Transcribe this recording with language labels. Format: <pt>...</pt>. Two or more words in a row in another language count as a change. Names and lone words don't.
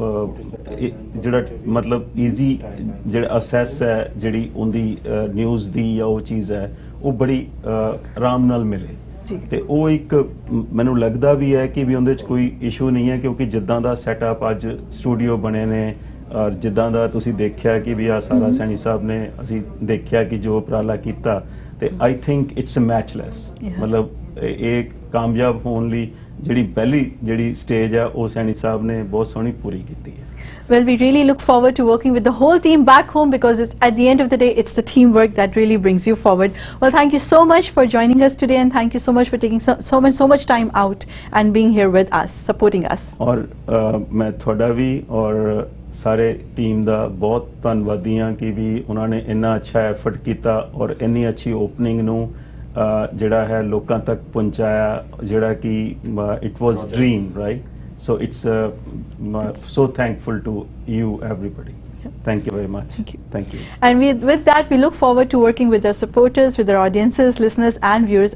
<pa>ਜਿਹੜਾ ਮਤਲਬ ਈਜ਼ੀ ਜਿਹੜਾ ਅਸੈਸ ਹੈ ਜਿਹੜੀ ਉਹਦੀ ਨਿਊਜ਼ ਦੀ ਜਾਂ ਉਹ ਚੀਜ਼ ਹੈ ਉਹ ਬੜੀ ਆਰਾਮ ਨਾਲ ਮਿਲੇ ਤੇ ਉਹ ਇੱਕ ਮੈਨੂੰ ਲੱਗਦਾ ਵੀ ਹੈ ਕਿ ਵੀ ਉਹਦੇ 'ਚ ਕੋਈ ਇਸ਼ੂ ਨਹੀਂ ਹੈ, ਕਿਉਂਕਿ ਜਿੱਦਾਂ ਦਾ ਸੈਟਅਪ ਅੱਜ ਸਟੂਡੀਓ ਬਣੇ ਨੇ ਔਰ ਜਿੱਦਾਂ ਦਾ ਤੁਸੀਂ ਦੇਖਿਆ ਕਿ ਵੀ ਆ ਸਾਰਾ ਸੈਣੀ ਸਾਹਿਬ ਨੇ ਅਸੀਂ ਦੇਖਿਆ ਕਿ ਜੋ ਉਪਰਾਲਾ ਕੀਤਾ, ਤੇ</pa> <en>I think it's matchless.</en> <pa>ਮਤਲਬ ਇਹ ਕਾਮਯਾਬ ਹੋਣ ਲਈ ਜਿਹੜੀ ਪਹਿਲੀ ਜਿਹੜੀ ਸਟੇਜ ਆ ਉਹ ਸੈਣੀ ਸਾਹਿਬ ਨੇ ਬਹੁਤ ਸੋਹਣੀ ਪੂਰੀ ਕੀਤੀ ਹੈ।</pa> <en>Well, we really look forward to working with the whole team back home, because at the end of the day, it's the teamwork that really brings you forward. Well, thank you so much for joining us today, and thank you so much for taking so much time out and being here with us, supporting us.</en> <pa>ਔਰ ਮੈਂ ਤੁਹਾਡਾ ਵੀ ਔਰ ਸਾਰੇ ਟੀਮ ਦਾ ਬਹੁਤ ਧੰਨਵਾਦੀ ਹਾਂ ਕਿ ਵੀ ਉਹਨਾਂ ਨੇ ਇੰਨਾ ਅੱਛਾ ਐਫਰਟ ਕੀਤਾ ਔਰ ਇੰਨੀ ਅੱਛੀ ਓਪਨਿੰਗ ਨੂੰ ਜਿਹੜਾ ਹੈ ਲੋਕਾਂ ਤੱਕ ਪਹੁੰਚਾਇਆ, ਜਿਹੜਾ ਕਿ</pa> <en>it was dream, right? So it's so thankful to you, everybody. Thank you very much. Thank you. And with that, we look forward to working with our supporters, with our audiences, listeners and viewers.</en>